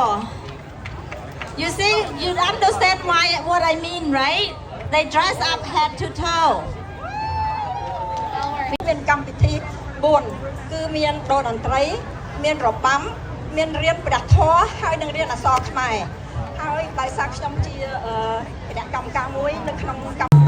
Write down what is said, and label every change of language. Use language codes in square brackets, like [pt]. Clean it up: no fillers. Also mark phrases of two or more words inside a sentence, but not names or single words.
[en] You see, you understand why what I mean, right? They dress up head to toe. [km] មានកម្មវិធី4គឺមានដូនតន្ត្រីមានរបាំមានរៀនព្រះធម៌ហើយនឹងរៀនអក្សរខ្មែរហើយដោយសារខ្ញុំជាគណៈកម្មការមួយនៅក្នុងកម្ម